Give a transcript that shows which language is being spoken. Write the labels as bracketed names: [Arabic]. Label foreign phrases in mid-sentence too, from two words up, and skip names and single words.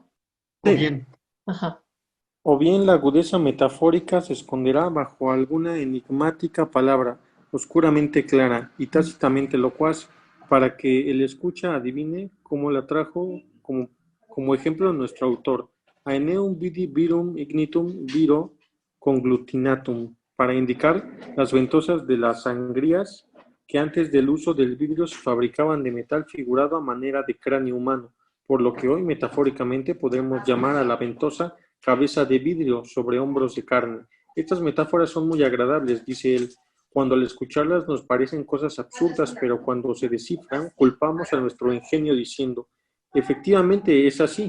[Spanish] O bien. Ajá. O bien la agudeza metafórica se esconderá bajo alguna enigmática palabra, oscuramente clara y tácitamente locuaz, para que el escucha adivine cómo la trajo como ejemplo nuestro autor, [Latin] Aeneum vidi virum ignitum viro conglutinatum, [Spanish] para indicar las ventosas de las sangrías que antes del uso del vidrio se fabricaban de metal figurado a manera de cráneo humano, por lo que hoy metafóricamente podemos llamar a la ventosa cabeza de vidrio sobre hombros de carne. Estas metáforas son muy agradables, dice él. Cuando al escucharlas nos parecen cosas absurdas, pero cuando se descifran, culpamos a nuestro ingenio diciendo, efectivamente es así.